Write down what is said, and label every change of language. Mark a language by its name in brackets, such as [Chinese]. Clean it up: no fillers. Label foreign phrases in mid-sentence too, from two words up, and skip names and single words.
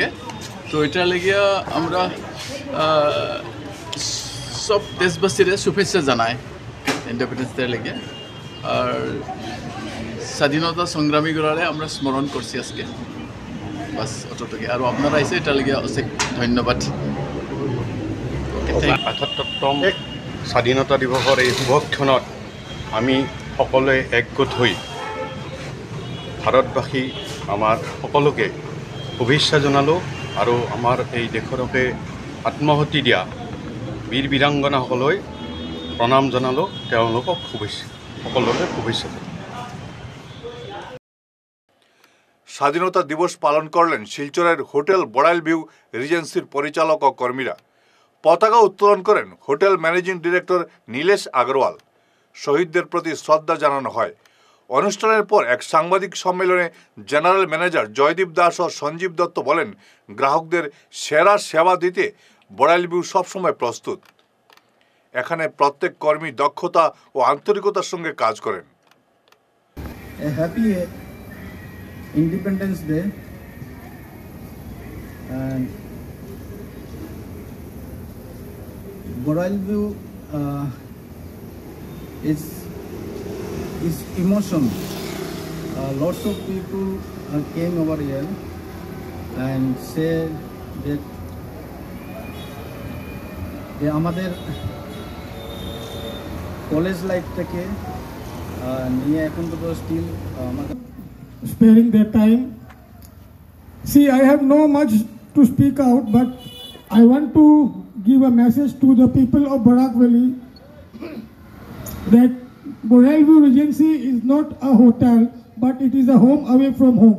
[Bangla] তো এটা লেগিয়া আমরা সব দেশবাসীরা শুভেচ্ছা জানাই [English] Independence Day [Bangla] লেগে। আর স্বাধীনতা সংগ্রামীগুলারে আমরা স্মরণ করছি আজকে। বাস অতটুকু। আর আপনারা আইসে এটা লেগে অশেষ ধন্যবাদ। [Assamese] 78তম স্বাধীনতা দিৱসৰ এই শুভক্ষণত আমি সকলোৱে একগোট হৈ ভাৰতবাসী আমাৰ সকলোকে শুভেচ্ছা জনালোঁ আৰু আমাৰ এই দেশৰ হকে আত্মহতি দিয়া বীৰ বীৰাংগনাসকললৈ প্ৰণাম জনালোঁ। তেওঁলোকক সকলোকে শুভেচ্ছা। [Bangla] স্বাধীনতা দিবস পালন করলেন শিলচরের হোটেল বড়াইল ভিউ রিজেন্সির পরিচালক ও কর্মীরা। পতাকা উত্তোলন করেন [English] hotel managing director [Bangla] নীলেশ আগরওয়াল। শহীদদের প্রতি শ্রদ্ধা জানানো হয়। অনুষ্ঠানের পর এক সাংবাদিক সম্মেলনে [English] general manager [Bangla] জয়দীপ দাস ও সঞ্জীব দত্ত বলেন, গ্রাহকদের সেরা সেবা দিতে বড়াইল ভিউ সবসময় প্রস্তুত। এখানে প্রত্যেক কর্মী দক্ষতা ও আন্তরিকতার সঙ্গে কাজ করেন। [English] হ্যাপি Independence Day, and Boralview is emotion. Lots of people came over here and said that [Bangla] আমাদের কলেজ লাইফটাকে নিয়ে এখন তো স্টিল [English] sparing their time. See, I have no much to speak out, but I want to give a message to the people of Barak Valley that Boralview Regency is not a hotel, but it is a home away from home.